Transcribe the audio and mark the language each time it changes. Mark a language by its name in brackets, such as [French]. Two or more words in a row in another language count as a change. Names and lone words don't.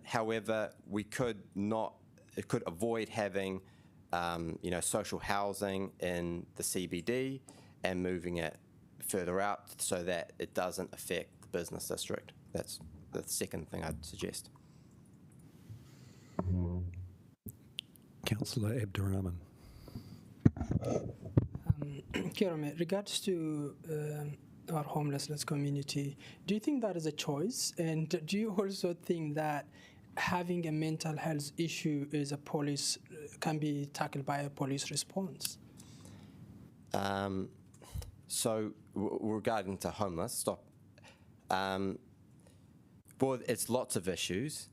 [English] However, it could avoid having social housing in the CBD and moving it further out so that it doesn't affect the business district. That's the second thing I'd suggest. Councillor Abdurrahman. [Māori] Kia ora, mate. [English] Regards to our homelessness community, do you think that is a choice? And do you also think that having a mental health issue can be tackled by a police response? So regarding to homeless, well, it's lots of issues.